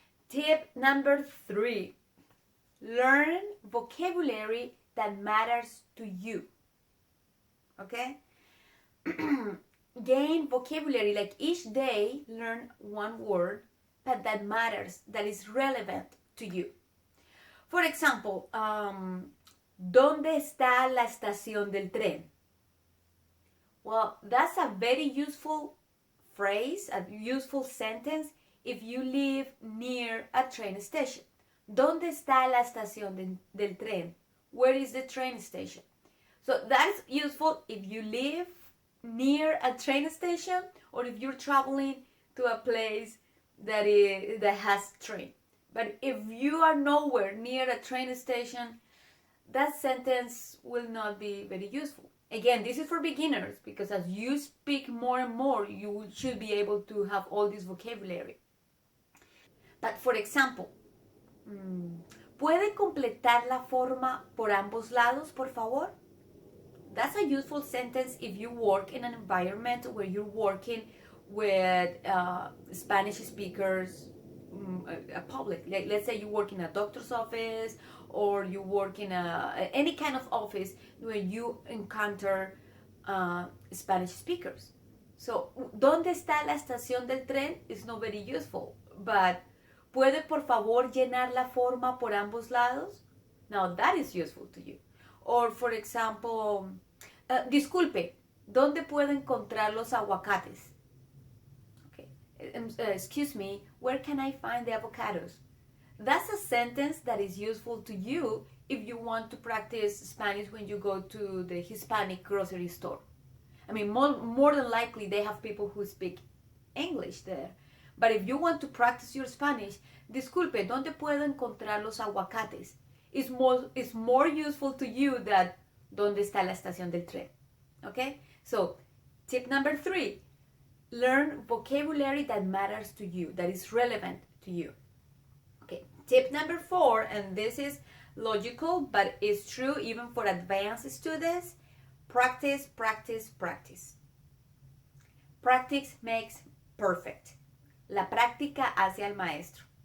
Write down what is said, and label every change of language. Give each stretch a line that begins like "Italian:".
English: Tip number 3, learn vocabulary that matters to you. Okay? Gain vocabulary, like each day learn one word, but that matters, that is relevant to you. For example,
Spanish: ¿dónde está la estación del tren?
English: Well, that's a very useful phrase, a useful sentence if you live near a train station.
Spanish: ¿Dónde está la estación del tren?
English: Where is the train station? So that's useful if you live near a train station or if you're traveling to a place that has train. But if you are nowhere near a train station, that sentence will not be very useful. Again, this is for beginners, because as you speak more and more, you should be able to have all this vocabulary. But for example,
Spanish: ¿puede completar la forma por ambos lados, por favor?
English: That's a useful sentence if you work in an environment where you're working with Spanish speakers, a public. Like, let's say you work in a doctor's office, or you work in any kind of office where you encounter Spanish speakers.
Spanish: So, ¿dónde está la estación del tren?
English: Is not very useful, but
Spanish: ¿puede por favor llenar la forma por ambos lados?
English: Now that is useful to you. Or, for example,
Spanish: disculpe, ¿dónde puedo encontrar los aguacates?
English: Okay. Excuse me, where can I find the avocados? That's a sentence that is useful to you if you want to practice Spanish when you go to the Hispanic grocery store. I mean, more than likely they have people who speak English there. But if you want to practice your Spanish,
Spanish: disculpe, ¿dónde puedo encontrar los aguacates?
English: It's more useful to you than
Spanish: ¿dónde está la estación del tren?
English: Okay? So, tip number 3, learn vocabulary that matters to you, that is relevant to you. Okay, tip number 4, and this is logical, but it's true even for advanced students, practice, practice, practice. Practice makes perfect.
Spanish: La práctica hace al maestro.